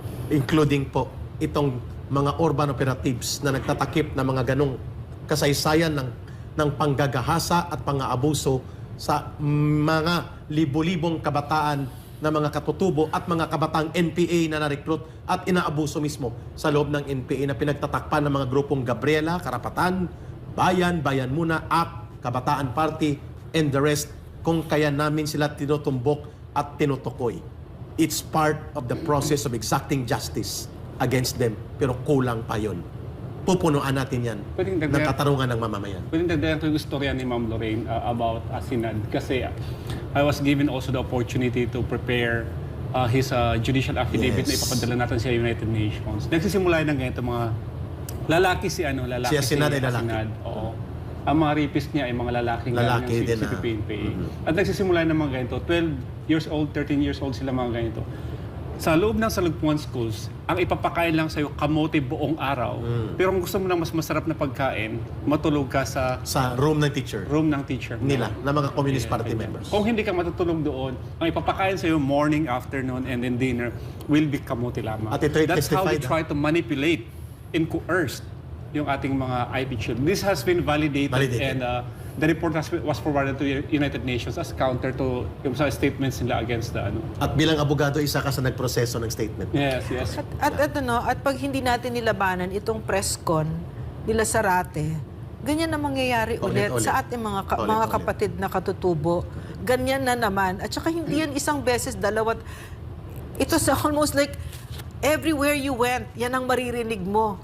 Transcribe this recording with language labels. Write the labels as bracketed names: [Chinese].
[Filipino] Including po itong mga urban operatives na nagtatakip ng mga ganong kasaysayan ng panggagahasa at pang-aabuso sa mga libo-libong kabataan na mga katutubo at mga kabataang NPA na na-recruit at inaabuso mismo sa loob ng NPA na pinagtatakpan ng mga grupong Gabriela, Karapatan, Bayan, Bayan Muna, ACT, Kabataan Party, [English] and the rest, [Filipino] kung kaya namin sila tinutumbok at tinutukoy. [English] It's part of the process of exacting justice against them, [Filipino] pero kulang pa yun. Pupunuan natin yan ng katarungan ng mamamayan. Pwede dagdagan ko yung istorya ni Ma'am Lorraine about Asenad kasi [English] I was given also the opportunity to prepare his judicial affidavit [Filipino] na ipapadala natin sa United Nations. Nagsisimula ng ganito mga lalaki si Asenad ay lalaki. Asenad, oo. Ang mga rapist niya ay mga lalaking Lalaki din CPP, NPA. At nagsisimula ng mga ganito, 12 years old, 13 years old sila mga ganito. Sa loob ng Salugpuan Schools, ang ipapakain lang sa'yo kamote buong araw. Pero kung gusto mo ng mas masarap na pagkain, matulog ka sa room ng teacher. Nila, na mga Communist Party members. Kung hindi ka matutulog doon, ang ipapakain sa'yo [English] morning, afternoon, and then dinner will be [Filipino] kamote lamang. At ito'y [English] That's how we testified, try to manipulate and coerce [Filipino] yung ating mga [English] IP children. This has been validated. And the report was forwarded to United Nations as counter to [Filipino] yung sa [English] statements nila against the [Filipino] At bilang abogado, isa ka sa nagproseso ng statement. [English] Yes. [Filipino] At pag hindi natin nilabanan itong press con nila Sarate, ganyan na mangyayari ulit sa ating mga kapatid na katutubo. Ganyan na naman. At saka hindi yan isang beses, dalawa. Ito sa [English] almost like everywhere you went, [Filipino] yan ang maririnig mo.